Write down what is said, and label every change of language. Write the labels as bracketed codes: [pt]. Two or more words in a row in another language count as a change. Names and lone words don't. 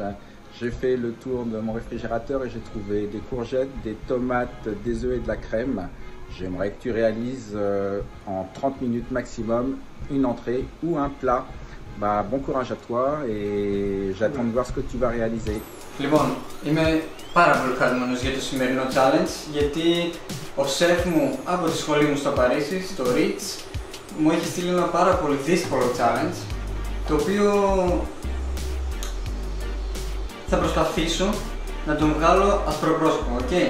[fr] J'ai fait le tour de mon réfrigérateur et j'ai trouvé des courgettes, des tomates, des œufs et de la crème. J'aimerais que tu réalises en 30 minutes maximum une entrée ou un plat. Bon courage à toi et j'attends de voir ce que tu vas réaliser. [el] Λοιπόν, είμαι πάρα πολύ χαρούμενος για το σημερινό challenge, γιατί ο σεφ μου από τη σχολή μου στο Παρίσι, στο Ritz, μου έχει στείλει ένα πάρα πολύ δύσκολο challenge, το οποίο θα προσπαθήσω να τον βγάλω ασπροπρόσωπο, ok?